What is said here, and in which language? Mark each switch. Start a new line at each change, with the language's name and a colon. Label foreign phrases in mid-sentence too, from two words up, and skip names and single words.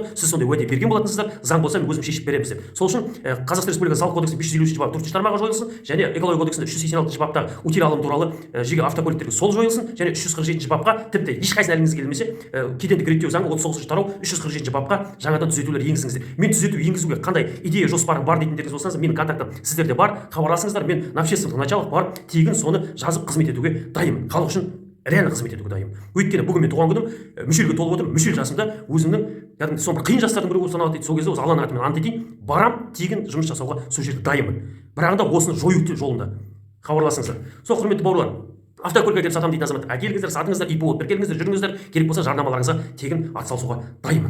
Kazakh: Сіз сондай уәде берген болатынсыздар. Заң болса мен өзім шешіп береміз деп. Сол үшін Қазақстан Республикасы салық кодексінің 553 бабы 4 тармағы жойылсын, және экология кодексінің 386 баптағы утиль алым туралы жеке автокөліктерге сол жойылсын, және 347 бапқа тіпті ешқайсына әліңіз келмесе кедендік реттеу заңы 39 тарау 347 бапқа жаңадан түзетулер енгізіңіздер. Мен түзету енгізуге қандай идея жоспарым бар дейтіндеріңіз болсаңыз, менің контактым сіздерде бар, хабарласыңыздар. Мен
Russian: на общественных началах
Kazakh: бар, тегін соны жазып қызмет етуге дайынмын. Халық үшін реально қызмет етуге дайынмын. Өйткені бүгін мен туған күнім, мүшелге толып отырмын. Мүшел жасымда өзімнің кәдімгі соны қиын жастардың бірі болып саналады дейді. Сол кезде осы Алланың атымен ант етейін, барам, тегін жұмыс жасауға сол жерде дайынмын. Бірақ та осыны жою жолында хабарласыңыздар. Сол құрметті бауырлар, автокөлік әкеліп сатамын дейтін азамат, әкеліңіздер, сатыңыздар, ИПО тіркеліңіздер, жүріңіздер, керек болса жарнамаларыңызға тегін атсалысуға дайынмын.